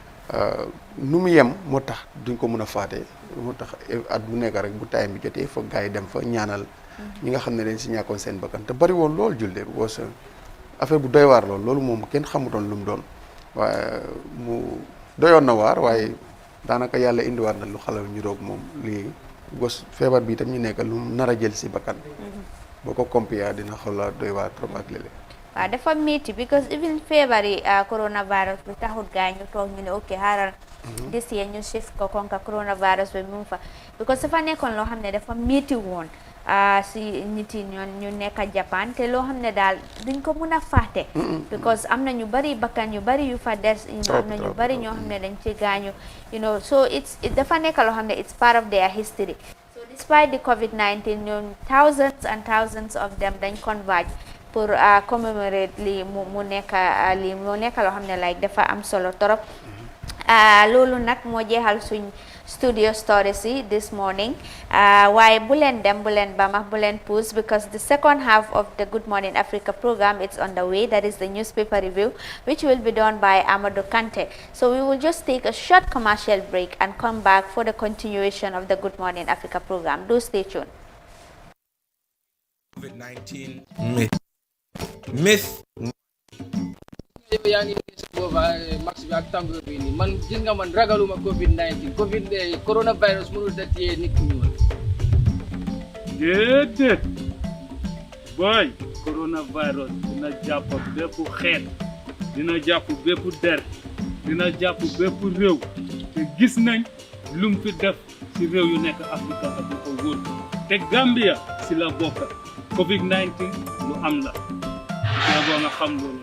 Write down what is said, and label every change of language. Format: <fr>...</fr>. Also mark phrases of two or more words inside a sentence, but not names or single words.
<wo>nu mu yem moo tax duñ ko mën a faate moo tax at bu nekk rek bu time bi jotee foog gars yi dem fa ñaanal ñi nga xam ne dañ si ñàkkoon seen bakkan te bari woon loolu julde because affaire bu doy waar loolu moom kenn xamutoon lu mu doon waaye mu doyoon na waar waaye daanaka yàlla indiwaat na lu xalaw ñu roog moom lii gos feebar bi itam ñu nekk lu nar a jël si bakkan boo ko compare dina xawla doy waar trop ak léeg-léeg waaw dafa métti because even feebar yi coronavirus bi taxut gaa ñu toog ñu ne ok xaaral</wo> <en>this year</en> <wo>ñu shift ko konka coronavirus bi mu fa because dafa nekkoon loo xam ne dafa métti woon si nit yi ñu nekk Japan te loo xam ne daal duñ ko mun a fàtte because am na ñu bari bakkan yu bari yu fa des am na ñu bari ñoo xam ne dañ ci gaañu so dafa nekk loo xam ne</wo> <en>it's part of their history so despite the COVID-19</en> <wo>ñoom</wo> <en>thousands and thousands of them</en> <wo>dañ converge pour commemorate lii mu nekk loo xam ne like dafa am solo torop loolu nag moo jeexal suñ</wo> <en>studio stories</en> <wo>yi</wo> <en>this morning</en> <wo>waaye bu leen dem bu leen bamax bu leen pause</wo> <en>because the second half of the Good Morning Africa program it's on the way. That is the newspaper review which will be done by Amadou Kante. So we will just take a short commercial break and come back for the continuation of the Good Morning Africa program. Do stay tuned.</en> <wo>COVID-19 myth yaa ngi gis booba max bi ak tàngoor bi nii man gis nga man ragaluma COVID-19 coronavirus mënul da téye nit ku ñuul déedéet boy coronavirus dina jàpp bépp xeet dina jàpp bépp der dina jàpp bépp réew te gis nañ lum fi def ci réew yu nekk Afrique ak lu ko wóor te Gambia ci la bokk COVID-19 lu am la boo nga xam loolu</wo>